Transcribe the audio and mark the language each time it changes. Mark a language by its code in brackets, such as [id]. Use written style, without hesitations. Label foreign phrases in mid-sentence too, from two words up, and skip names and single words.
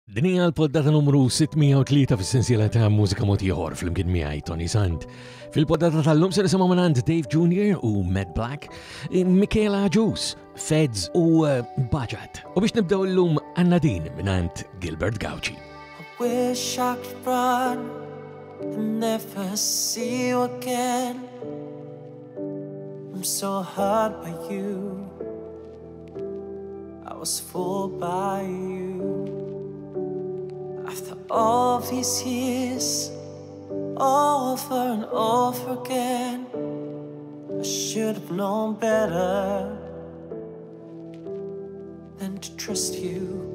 [mt] Din hija l-poddata numru 603 fis-sensiela ta' Mużika Mod Ieħor fl-imkien miegħi Toni Sant. Fil-poddata tal-lum se nisimgħu minn Dave Jr. u Matt Black, Michaela Juice, Feds u Budget. U biex nibdew illum għandna din minn Gilbert Gauci. [en] I wish I could run and never see you again. I'm so hurt by you. I was fooled by you. After all these years, over and over again, I should have known better than to trust you.